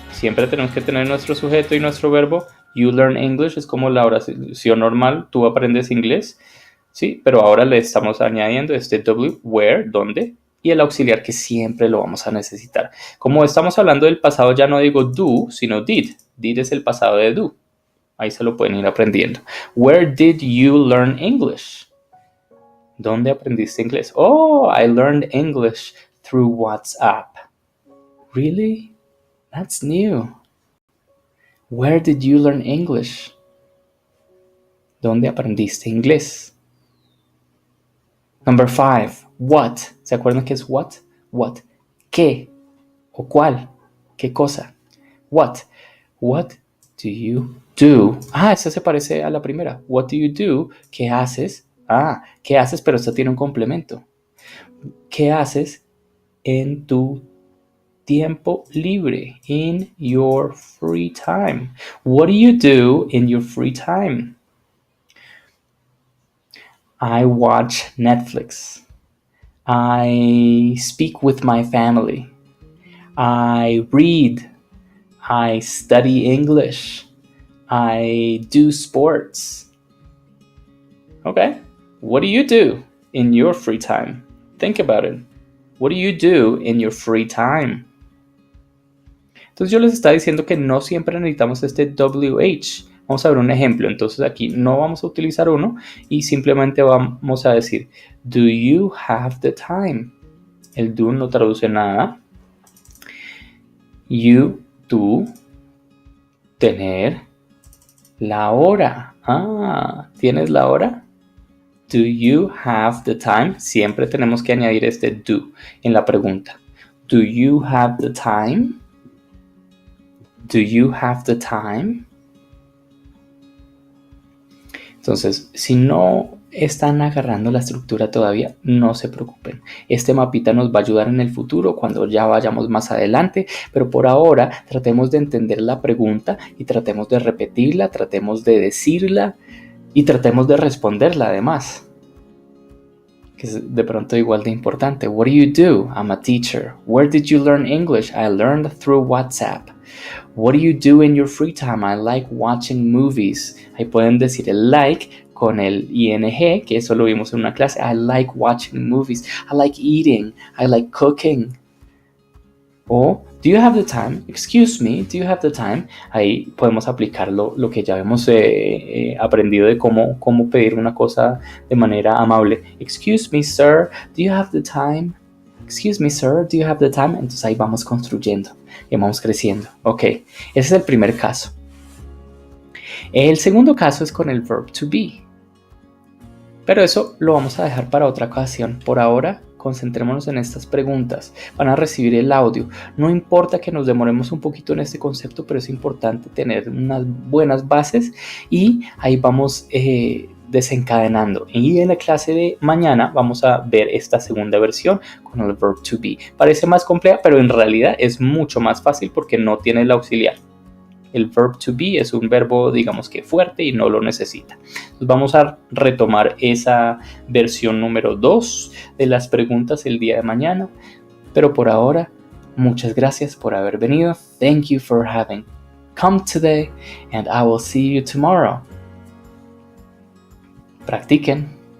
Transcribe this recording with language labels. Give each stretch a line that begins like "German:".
Spanish: Siempre tenemos que tener nuestro sujeto y nuestro verbo.
English: You learn English
Spanish: es como la oración normal. Tú aprendes inglés. Sí, pero ahora le estamos añadiendo este W, where, ¿dónde? Y el auxiliar que siempre lo vamos a necesitar. Como estamos hablando del pasado, ya no digo do, sino did. Did es el pasado de do. Ahí se lo pueden ir aprendiendo.
English: Where did you learn English?
Spanish: ¿Dónde aprendiste inglés?
English: Oh, I learned English through WhatsApp. Really? That's new. Where did you learn English?
Spanish: ¿Dónde aprendiste inglés?
English: Number 5.
Spanish: What. ¿Se acuerdan qué es what? What. ¿Qué? ¿O cuál? ¿Qué cosa? What.
English: What do you do?
Spanish: Esa se parece a la primera.
English: What do you do?
Spanish: ¿Qué haces? ¿Qué haces? Pero esta tiene un complemento. ¿Qué haces en tu tiempo libre?
English: In your free time. What do you do in your free time? I watch Netflix. I speak with my family. I read. I study English. I do sports. Okay. What do you do in your free time? Think about it. What do you do in your free time?
Spanish: Entonces yo les estaba diciendo que no siempre necesitamos este WH. Vamos a ver un ejemplo. Entonces aquí no vamos a utilizar uno y simplemente vamos a decir
English: do you have the time?
Spanish: El do no traduce nada. You, tú, tener la hora. ¿Tienes la hora?
English: Do you have the time?
Spanish: Siempre tenemos que añadir este do en la pregunta.
English: Do you have the time? Do you have the time?
Spanish: Entonces, si no están agarrando la estructura todavía, no se preocupen. Este mapita nos va a ayudar en el futuro cuando ya vayamos más adelante, pero por ahora tratemos de entender la pregunta y tratemos de repetirla, tratemos de decirla y tratemos de responderla además, que es de pronto igual de importante.
English: What do you do? I'm a teacher. Where did you learn English? I learned through WhatsApp. What do you do in your free time? I like watching movies.
Spanish: Ahí pueden decir el like con el ing, que eso lo vimos en una clase.
English: I like watching movies. I like eating. I like cooking. O, do you have the time? Excuse me, do you have the time?
Spanish: Ahí podemos aplicar lo que ya hemos aprendido de cómo pedir una cosa de manera amable.
English: Excuse me, sir, do you have the time? Excuse me, sir, do you have the time?
Spanish: Entonces ahí vamos construyendo y vamos creciendo. Ok, ese es el primer caso. El segundo caso es con el verb to be. Pero eso lo vamos a dejar para otra ocasión. Por ahora, concentrémonos en estas preguntas. Van a recibir el audio. No importa que nos demoremos un poquito en este concepto, pero es importante tener unas buenas bases y ahí vamos desencadenando. Y en la clase de mañana vamos a ver esta segunda versión con el verb to be. Parece más compleja, pero en realidad es mucho más fácil porque no tiene el auxiliar. El verb to be es un verbo, digamos que fuerte y no lo necesita. Entonces vamos a retomar esa versión número 2 de las preguntas el día de mañana. Pero por ahora, muchas gracias por haber venido.
English: Thank you for having come today, and I will see you tomorrow.
Spanish: Practiquen.